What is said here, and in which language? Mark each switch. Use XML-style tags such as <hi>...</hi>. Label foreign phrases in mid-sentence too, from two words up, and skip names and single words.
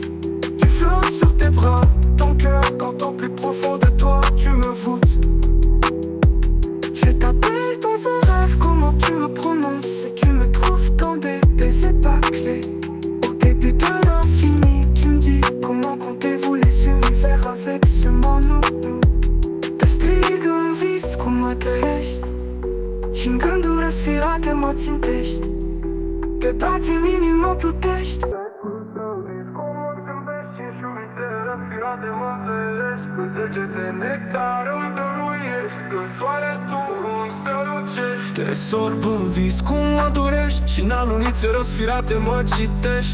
<fr>Tu flottes sur tes bras, ton cœur quand au plus profond de toi tu me voûtes. Je t'appelle dans un rêve, comment tu me prononces, et tu me trouves dans des baisers bâclés. Au début de l'infini, tu me dis comment comptez-vous les univers avec seulement nous.</fr> <ro>Te strig în vis cum mă trăiești și în gânduri răsfirate mă țintești. Pe brațe în inimă plutești. Te sorb în vis cum mă dorești și în alunițe răsfirate mă citești.</ro>